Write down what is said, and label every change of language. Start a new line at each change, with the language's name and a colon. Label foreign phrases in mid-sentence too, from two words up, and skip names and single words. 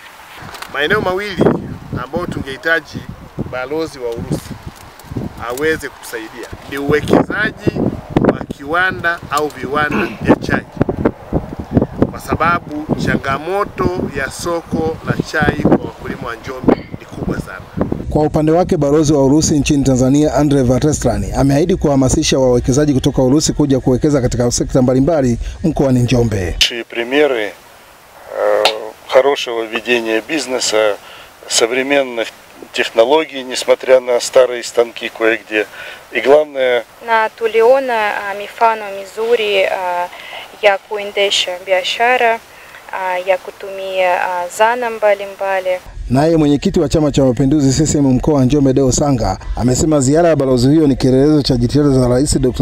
Swahili: Maeneo mawili ambayo tungehitaji balozi wa Urusi aweze kutusaidia ni uwekezaji wa kiwanda au viwanda vya chai, kwa sababu changamoto ya soko la chai kwa wakulima wa Njombe ni kubwa sana. Kwa upande wake, balozi wa Urusi nchini Tanzania Andrei Vatestrani ameahidi kuhamasisha wawekezaji kutoka Urusi kuja kuwekeza katika sekta mbalimbali mkoani Njombe.
Russian: Примеры хорошего ведения бизнеса, современных технологий, несмотря на старые станки кое-где. И главное,
Swahili: na tuliona mifano mizuri ya kuendesha biashara, ya kutumia zana mbalimbali. Naye mwenyekiti wa Chama cha Mapinduzi CCM mkoa wa Njombe Deo Sanga amesema ziara ya balozi huyo ni kielelezo cha jitihada za Rais Dr.